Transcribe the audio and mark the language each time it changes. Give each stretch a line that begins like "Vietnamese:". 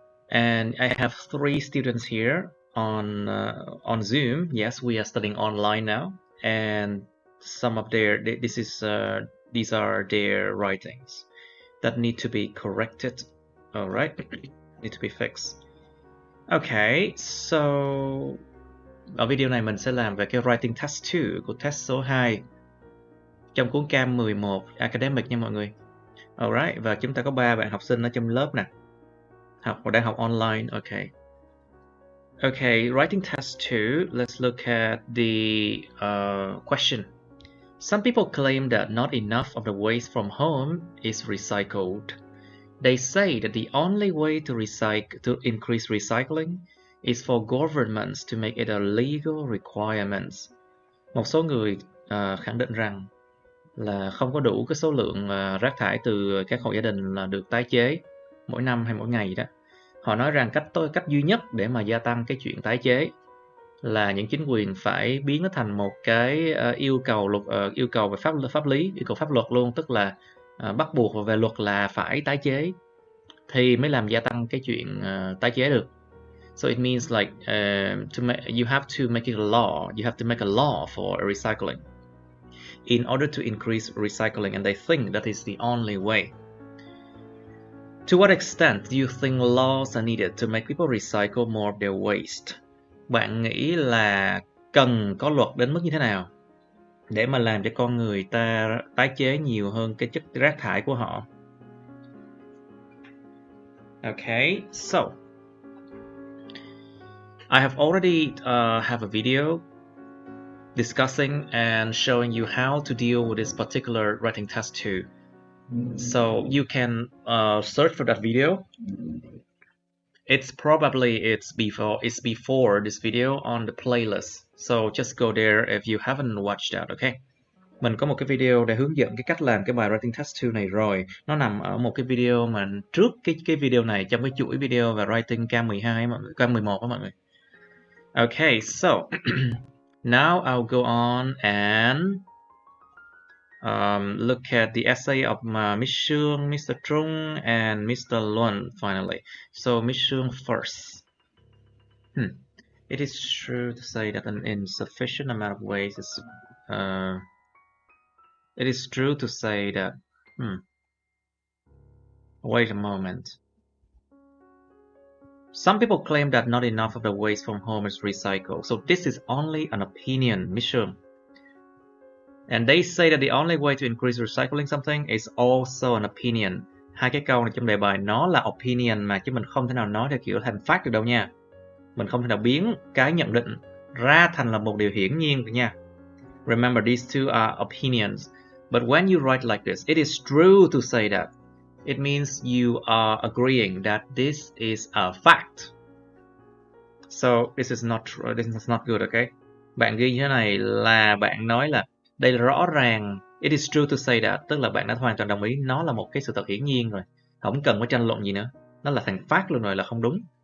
English: And I have 3 students here on Zoom. Yes, we are studying online now, and some of these are their writings that need to be corrected. All right, need to be fixed.
Vietnamese: Okay, so ở video này mình sẽ làm về cái writing test 2 của test số 2 trong cuốn Cam 11 academic nha mọi người. Alright, và chúng ta có 3 bạn học sinh ở trong lớp nè, đang học online.
English: Okay, writing test 2. Let's look at the question. Some people claim that not enough of the waste from home is recycled. They say that the only way to increase recycling is for governments to make it a legal requirement.
Vietnamese: Một số người khẳng định rằng là không có đủ cái số lượng rác thải từ các hộ gia đình là được tái chế mỗi năm hay mỗi ngày đó. Họ nói rằng cách duy nhất để mà gia tăng cái chuyện tái chế là những chính quyền phải biến nó thành một cái yêu cầu về pháp lý, yêu cầu pháp luật luôn, tức là bắt buộc về luật là phải tái chế thì mới làm gia tăng cái chuyện tái chế được.
English: So it means like you have to make it a law. You have to make a law for recycling in order to increase recycling, and they think that is the only way. To what extent do you think laws are needed to make people recycle more of their waste?
Vietnamese: Bạn nghĩ là cần có luật đến mức như thế nào để mà làm cho con người ta tái chế nhiều hơn cái chất rác thải của họ?
English: Okay, so I have already have a video discussing and showing you how to deal with this particular writing test 2. So you can search for that video. It's before this video on the playlist. So just go there if you haven't watched that, okay?
Vietnamese: Mình có một cái video để hướng dẫn cái cách làm cái bài writing test 2 này rồi. Nó nằm ở một cái video mà trước cái video này, trong cái chuỗi video về writing K12 K11 đó mọi người.
English: Okay, so now I'll go on and look at the essay of Miss Sương, Mr. Trung, and Mr. Luân finally. So Miss Sương first. It is true to say that an insufficient amount of waste is it is true to say that wait a moment. Some people claim that not enough of the waste from home is recycled. So this is only an opinion, Miss Sương. And they say that the only way to increase recycling something is also an opinion.
Vietnamese: Hai cái câu này trong đề bài nó là opinion mà, chứ mình không thể nào nói theo kiểu thành fact được đâu nha. Mình không thể nào biến cái nhận định ra thành là một điều hiển nhiên được nha.
English: Remember, these two are opinions. But when you write like this, it is true to say that. It means you are agreeing that this is a fact. So this is not true. This is not good, okay?
Vietnamese: Bạn ghi như thế này là bạn nói là đây là rõ ràng.
English: It is true to say that,
Vietnamese: tức là bạn đã hoàn toàn đồng ý nó là một cái sự thật hiển nhiên rồi, không cần phải tranh luận gì nữa, nó là thành fact luôn rồi, là không đúng.